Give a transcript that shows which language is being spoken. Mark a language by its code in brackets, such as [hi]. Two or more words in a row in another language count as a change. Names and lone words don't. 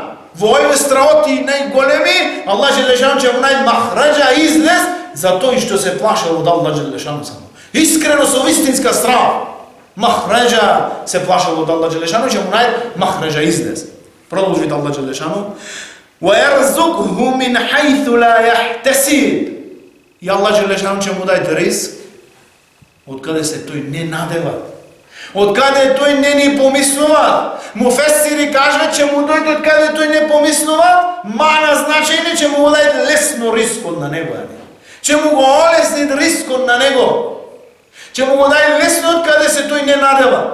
[mk] Во овие страоти најголеми, Аллах Джелешану ќе му најде махреджа излез за тој што се плашел од Аллах Джелешану само. Искрено со вистинска страв. Махреджа се плашел од Аллах Джелешану, ќе му најде махреджа излез. Продолжи Аллах Джелешану: [ar] وَيَرْزُقْهُ مِنْ حَيْثُ لَا يَحْتَسِبُ. [mk] И Аллах Джелешану ќе му даде ризк од каде се тој не надева. Откаде тој не ни помислува, муфесири кажат, че му дојде откаде тој не помислува, мана значење, че му даде лесно рискот на него. Че му го олесни рискот на него. Че му го даде лесно откаде се тој не надева.